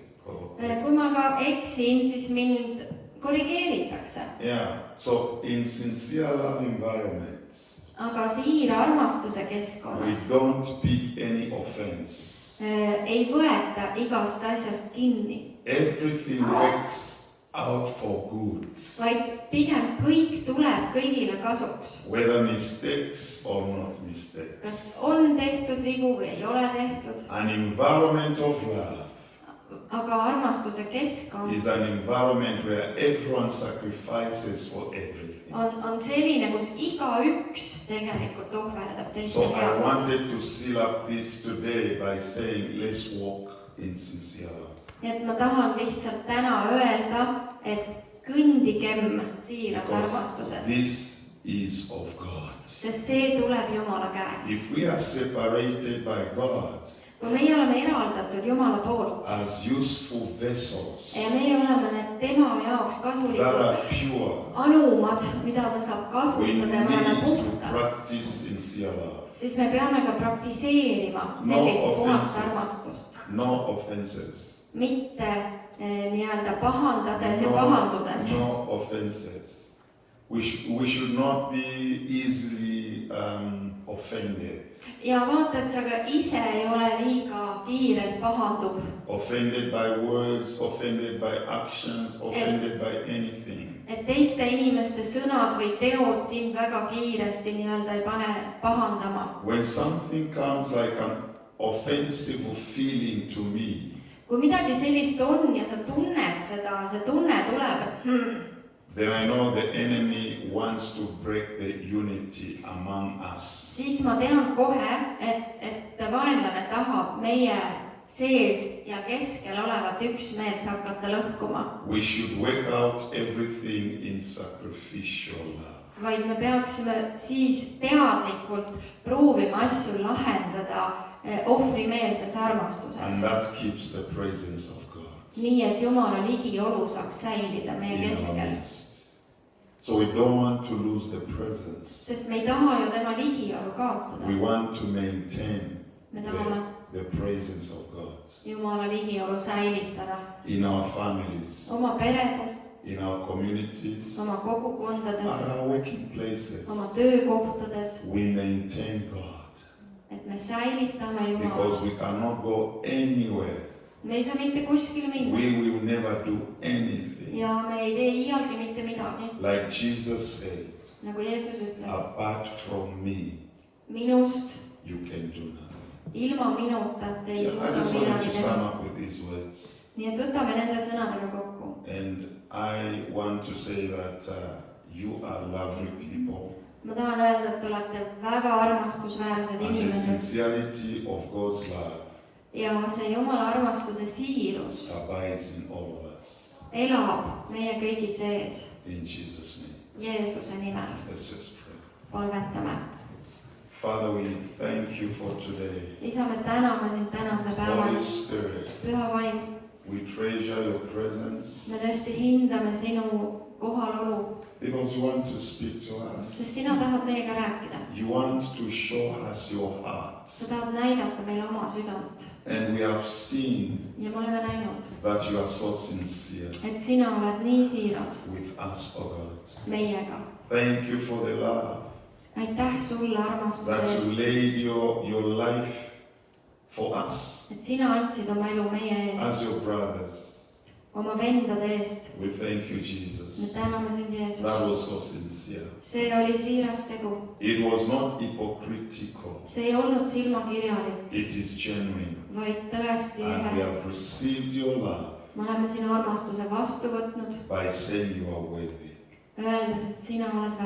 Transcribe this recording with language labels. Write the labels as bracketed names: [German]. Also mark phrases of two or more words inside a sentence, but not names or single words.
[Estonian] Kui ma ka eksin, siis mind korrigeeritakse. [English] Yeah. So in sincere love environments, [Estonian] Aga siira armastuse [English] we [Estonian] keskkonnas [English] don't pick any offense. [Estonian] ei võeta igast asjast kinni, [English] Everything works out for good. [Estonian] vaid pigem kõik tuleb kõigile kasuks. [English] Whether mistakes or not mistakes. [Estonian] Kas on tehtud vigu või ei ole tehtud, [English] An environment of love [Estonian] aga armastuse keskkond [English] is an environment where everyone sacrifices for everything. [Estonian] on selline, kus igaüks tegelikult ohverdab teiste [English] So I [Estonian] heaks. [English] wanted to seal up this today by saying, let's walk in sincere love. [Estonian] Nii et ma tahan lihtsalt täna öelda, et kõndigem siiras [English] Because [Estonian] armastuses, [English] this is of God. [Estonian] sest see tuleb Jumala käest. [English] If we are separated by God [Estonian] Kui meie oleme eraldatud Jumala poolt [English] as useful vessels [Estonian] ja meie oleme need tema jaoks [English] that [Estonian] kasulikud [English] are pure, [Estonian] anumad, mida ta saab [English] we [Estonian] kasutada ja me oleme [English] need to [Estonian] puhtad, [English] practice sincere love. [Estonian] siis me peame ka praktiseerima [English] No [Estonian] sellist puhast [English] offenses. [Estonian] armastust. [English] No offenses. [Estonian] Mitte nii-öelda pahandades ja pahandudes. [English] No offenses. We should not be easily offended. [Estonian] Ja vaata, et sa ka ise ei ole liiga kiirelt pahanduv. [English] Offended by words, offended by actions, offended by anything. [Estonian] Et teiste inimeste sõnad või teod sind väga kiiresti nii-öelda ei pane pahandama. [English] When something comes like an offensive feeling to me, [Estonian] Kui midagi sellist on ja sa tunned seda, see tunne tuleb, et [English] then I know the enemy wants to break the unity among us. [Estonian] siis ma tean kohe, et vaenlane tahab meie sees ja keskel olevat üksmeelt hakata lõhkuma. [English] We should work out everything in sacrificial love. [Estonian] Vaid me peaksime siis teadlikult proovima asju lahendada ohvrimeelses [English] And [Estonian] armastuses. [English] that keeps the presence of God [Estonian] Nii, et Jumala ligiolu saaks säilida meie [English] in our [Estonian] keskel. [English] midst. So we don't want to lose the presence. [Estonian] Sest me ei taha ju tema ligiolu kaotada. [English] We want to maintain [Estonian] Me tahame [English] the presence of God [Estonian] Jumala ligiolu säilitada [English] in our families, [Estonian] oma peredes, [English] in our communities, [Estonian] oma kogukondades, [English] at our working places. [Estonian] oma töökohtades, [English] We maintain God [Estonian] et me säilitame Jumala. [English] because we cannot go anywhere. [Estonian] Me ei saa mitte kuskile minna [English] We will never do anything. [Estonian] ja me ei tee iialgi mitte midagi. [English] Like Jesus said, [Estonian] Nagu Jeesus ütles, [English] apart from me, [Estonian] minust, [English] you can do nothing. [Estonian] ilma minuta te ei [English] I [Estonian] suuda [English] just wanted [Estonian] midagi [English] to sum [Estonian] teha. [English] up with these words. [Estonian] Nii et võtame nende sõnadega kokku. [English] And I want to say that you are lovely people. [Estonian] Ma tahan öelda, et te olete väga armastusväärsed [English] And the [Estonian] inimesed [English] sincerity of God's love [Estonian] ja see Jumala armastuse siirus [English] abides in all of us. [Estonian] elab meie kõigi sees. [English] In Jesus' name. [Estonian] Jeesuse nimel [English] Let's just pray. [Estonian] palvetame. [English] Father, we thank you for today. [Estonian] Isa, me täname sind tänase päeva [English] Holy [Estonian] eest. [English] Spirit, [Estonian] Püha vaim, [English] we treasure your presence [Estonian] me tõesti hindame sinu kohalolu, [English] because you want to speak to us. [Estonian] sest sina tahad meiega rääkida. [English] You want to show us your heart. [Estonian] Sa tahad näidata meile oma südant [English] And we have seen [Estonian] ja me oleme näinud, [English] that you are so sincere [Estonian] et sina oled nii siiras [English] with us, oh God. [Estonian] meiega. [English] Thank you for the love [Estonian] Aitäh sulle armastuse [English] that you [Estonian] eest, [English] laid your life for us [Estonian] et sina andsid oma elu meie eest, [English] as your brothers. [Estonian] oma vendade eest. [English] We thank you, [Estonian] Me [English] Jesus. [Estonian] täname sind, [English] That [Estonian] Jeesus. [English] was so sincere. [Estonian] See oli siiras tegu. [English] It was not hypocritical. [Estonian] See ei olnud silmakirjalik, [English] It is genuine. [Estonian] vaid tõesti [English] And we [Estonian] ehe. [English] have received your love [Estonian] Me oleme sinu armastuse vastu võtnud, [English] by saying you are worthy. [Estonian] öeldes, et sina oled [English] We